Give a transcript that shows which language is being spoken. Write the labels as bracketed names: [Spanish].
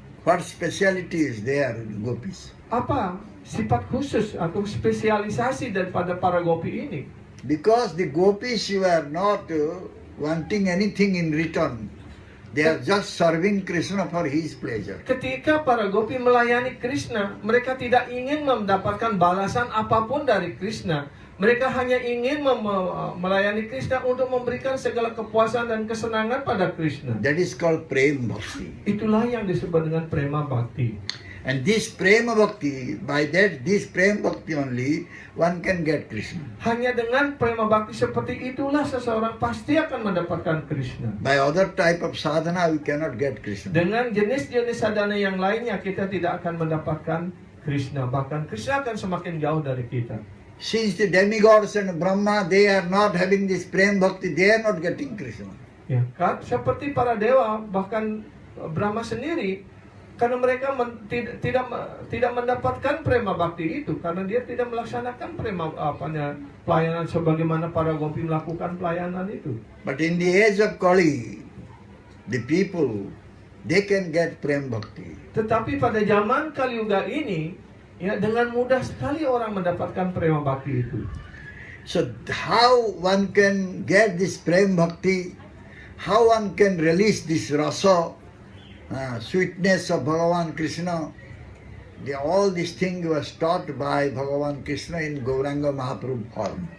[English] What speciality is there in gopis? [Indonesian] Apa sifat khusus atau spesialisasi daripada para gopi ini? [English] Because the gopis you are not wanting anything in return. They are just serving Krishna for his pleasure. [Indonesian] Ketika para gopi melayani Krishna, mereka tidak ingin mendapatkan balasan apapun dari Krishna. Mereka hanya ingin melayani Krishna untuk memberikan segala kepuasan dan kesenangan pada Krishna. [English] That is called prem bhakti. [Indonesian] Itulah yang disebut dengan prema bhakti. [English] And this prema bhakti, by this prema bhakti only, one can get Krishna. [Indonesian] Hanya dengan prema bakti seperti itulah seseorang pasti akan mendapatkan Krishna. [English] By other type of sadhana, we cannot get Krishna. [Indonesian] Dengan jenis-jenis sadhana yang lainnya kita tidak akan mendapatkan Krishna. Bahkan Krishna akan semakin jauh dari kita. [English] Since the demigods and Brahma, they are not having this prema bhakti, they are not getting Krishna. [Indonesian] Ya, kan? Seperti para dewa, bahkan Brahma sendiri, karena mereka tidak mendapatkan prema bakti itu, karena dia tidak melaksanakan pelayanan sebagaimana para gopi melakukan pelayanan itu. [English] But in the age of Kali, the people, they can get prema bhakti. [Indonesian] Tetapi pada zaman Kali Yuga ini, ya dengan mudah sekali orang mendapatkan prema bakti itu. [English] So how one can get this prema bhakti? How one can release this rasa, sweetness of Bhagavan Krishna? All these things was taught by Bhagavan Krishna in Gauranga Mahaprabhu form.